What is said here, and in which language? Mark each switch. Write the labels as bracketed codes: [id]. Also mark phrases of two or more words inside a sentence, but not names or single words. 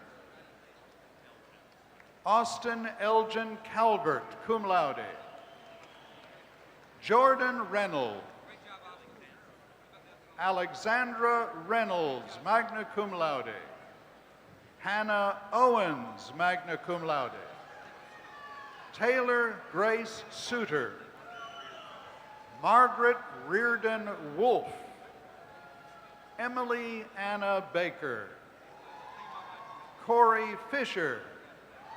[en] Austin Elgin Calvert, [la] cum laude. [en] Jordan Reynolds. Alexandra Reynolds, [la] magna cum laude. [en] Hannah Owens, [la] magna cum laude. [en] Taylor Grace Suter. Margaret Reardon Wolfe. Emily Anna Baker. Corey Fisher.